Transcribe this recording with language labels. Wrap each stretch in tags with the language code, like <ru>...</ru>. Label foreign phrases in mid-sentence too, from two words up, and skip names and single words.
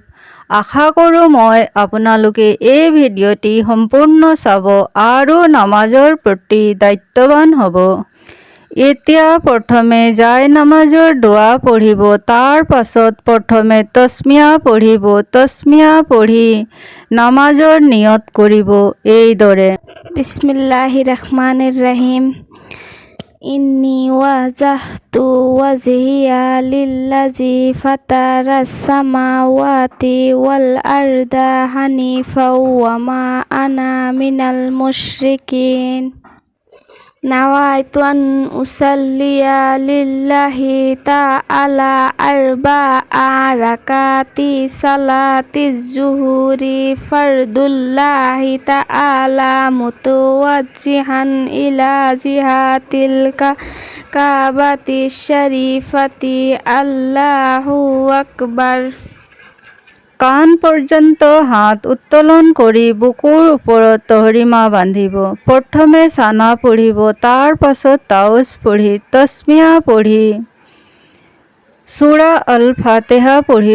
<as>আশা কৰোঁ মই আপোনালোকে এই ভিডিঅ'টি সম্পূৰ্ণ চাব আৰু নামাজৰ প্ৰতি দায়িত্ববান হ'ব। এতিয়া প্ৰথমে নামাজৰ দোৱা পঢ়িব, তাৰ পাছত প্ৰথমে তসমিয়া পঢ়িব। তসমিয়া পঢ়ি নামাজৰ নিয়ত কৰিব। এইদৰে</as> <ar>بسم الله الرحمن الرحيم. إني وجهت وجهي للذي فطر السماوات والأرض حنيفا وما أنا من المشركين. نويت أن أصلي لله تعالى أربع ركعات صلاة الظهر فرض الله تعالى متوجها إلى جهة الكعبة الشريفة. الله أكبر.</ar> <as>কাণ পৰ্যন্ত হাত উত্তোলন কৰি বুকুৰ ওপৰত তহৰিমা বান্ধিব। প্ৰথমে চানা পঢ়িব, তাৰ পাছত তাওজ পঢ়ি তসমিয়া পঢ়ি সূৰা আল ফাতিহা পঢ়িব।</as>